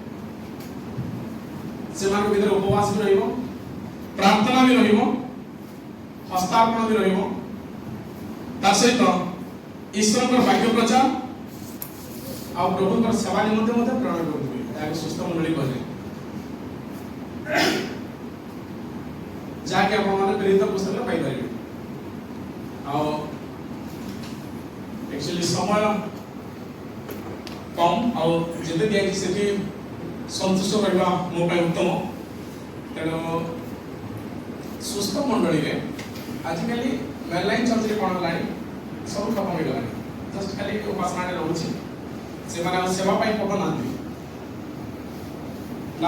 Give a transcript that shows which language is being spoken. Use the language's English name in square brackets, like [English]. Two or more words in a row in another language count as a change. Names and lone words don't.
[Odia] ସେମାନଙ୍କ ଭିତରେ ଉପବାସ ବି ରହିବ, ପ୍ରାର୍ଥନା ବି ରହିବ, ହସ୍ତାର୍ପଣ ବି ରହିବ, ତା ସହିତ ଈଶ୍ୱରଙ୍କର ବାକ୍ୟ ପ୍ରଚାର ଆଉ ପ୍ରଭୁଙ୍କର ସେବା ନିମନ୍ତେ ମଧ୍ୟ ପ୍ରେରଣା କରୁଥିବେ। ଏହାକୁ ସୁସ୍ଥ ମଣ୍ଡଳୀ କୁହାଯାଏ। ଯାହାକି ଆପଣମାନେ ପ୍ରେରିତ ପୁସ୍ତକରେ ପାଇପାରିବେ। ଆଉ ଏକ୍ଚୁଆଲି ସମୟ କମ ଆଉ ଯେତେ ଦିଆଯାଇଛି ସେଠି ସନ୍ତୁଷ୍ଟ ରହିବା ମୋ ପାଇଁ ଉତ୍ତମ। ତେଣୁ ସୁସ୍ଥ ମଣ୍ଡଳୀରେ ଆଜିକାଲି ମେନଲାଇନ୍ ଚର୍ଚ୍ଚରେ କ'ଣ ହେଲାଣି ସବୁ ଖତମ ହେଇଗଲାଣି। ଜଷ୍ଟ ଖାଲି ଉପାସନାରେ ରହୁଛି, ସେମାନେ ଆଉ ସେବା ପାଇଁ ପକାଉନାହାନ୍ତି ନା।